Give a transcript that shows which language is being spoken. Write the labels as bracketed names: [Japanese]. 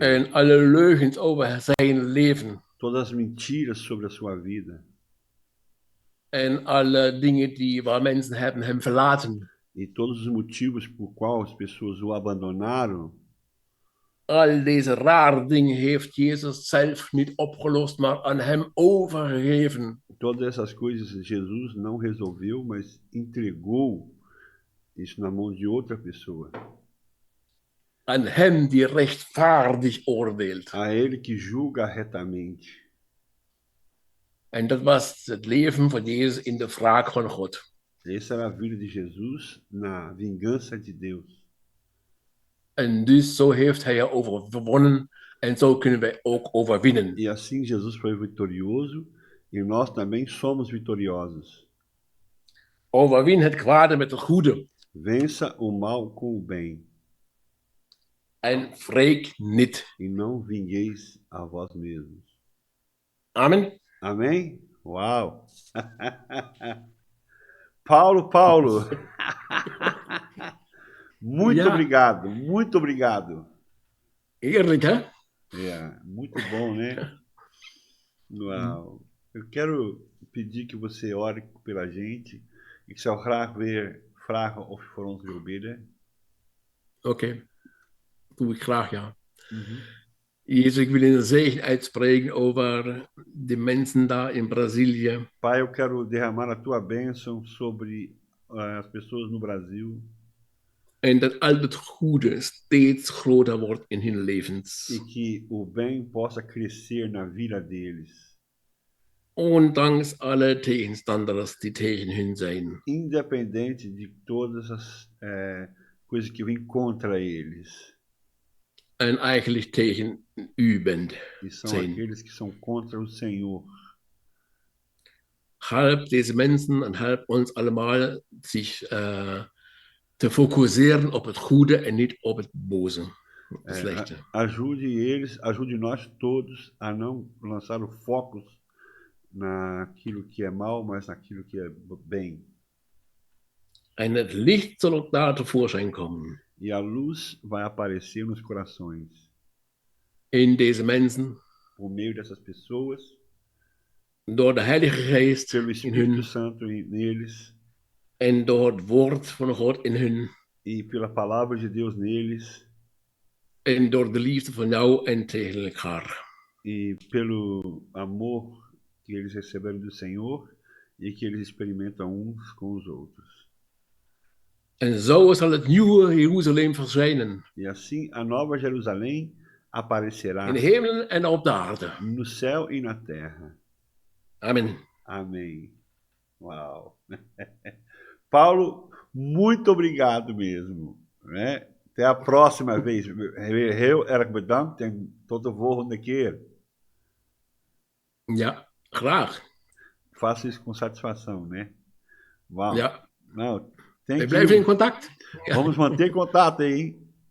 [Dutch] En alle leugens over zijn leven. [Portuguese] Todas as mentiras sobre a sua vida. [Dutch] En alle dingen waar mensen hebben hem verlaten. [Portuguese] E todos os motivos por qual as pessoas o abandonaram. [Dutch] Al deze rare dingen heeft Jezus zelf niet opgelost, maar aan hem overgegeven. [Portuguese] Todas essas coisas Jesus não resolveu, mas entregou isso na mão de outra pessoa. [Dutch] Aan hem die rechtvaardig oordeelt. [Portuguese] A ele que julga retamente. [Dutch] En dat was het leven van Jezus in de wraak van God. [Portuguese] Essa era a vida de Jesus na vingança de Deus. [Dutch] En dus zo heeft hij er overwonnen en zo kunnen wij ook overwinnen. [Portuguese] E assim Jesus foi vitorioso e nós também somos vitoriosos. [Dutch] Overwin het kwade met het goede. [Portuguese] Vença o mal com o bem. [Dutch] En wreek niet. [Portuguese] E não vingueis a vós mesmos. [Dutch] Amen. [Portuguese] Amém? Uau! Paulo! Muito obrigado, muito obrigado. [Dutch] Eerlijk, hè? [Portuguese] Muito bom, né? Uau. Eu quero pedir que você ore pela gente. [Dutch] Ik zou graag weer vragen of je voor ons wil bidden. Oké. Doe ik graag, ja. Jezus, ik wil een zegen uitspreken over de mensen daar in Brazilië. [Portuguese] Pai, eu quero derramar a tua bênção sobre as pessoas no Brasil. [Dutch] En dat al het goede steeds groter wordt in hun levens. [Portuguese] e que o bem possa crescer na vida deles, [Dutch] Ondanks alle tegenstanders die tegen hun zijn. [Portuguese] independente de todas as coisas que vêm contra eles, [Dutch] En eigenlijk tegen u bent. [Portuguese] e são [Dutch] Zijn. [Portuguese] aqueles que são contra o Senhor. [Dutch] Help deze mensen en help ons allemaal zich te focusseren op het goede en niet op het boze, het slechte. [Portuguese] Ajude eles, ajude nós todos a não lançar o foco naquilo que é mal, mas naquilo que é bem. [Dutch] En het licht zal ook daar tevoorschijn komen. [Portuguese] E a luz vai aparecer nos corações, [Dutch] In deze mensen, [Portuguese] por meio dessas pessoas, [Dutch] door de Heilige Geest [Portuguese] pelo [Dutch] in [Portuguese] Espírito [Dutch] hun [Portuguese] Santo neles, [Dutch] en door het woord van God in hun [Portuguese] e pela palavra de Deus neles, [Dutch] en door de liefde van jou en tegen elkaar. [Portuguese] e pelo amor que eles receberam do Senhor e que eles experimentam uns com os outros. [Dutch] En zo zal het nieuwe Jeruzalem verschijnen. [Portuguese] E assim a nova Jerusalém aparecerá [Dutch] In de hemel en op de aarde. [Portuguese] no céu e na terra. [Dutch] Amen. [Portuguese] Amém. Uau! Paulo, muito obrigado mesmo. Né? Até a próxima vez. [Dutch] Heel erg bedankt en tot de volgende keer. Ja, graag. [Portuguese] Faço isso com satisfação, né? Uau! [Dutch] Ja. [Portuguese] Não, [Dutch] We blijven in contact. Ja. [Portuguese] Vamos manter contato aí, hein?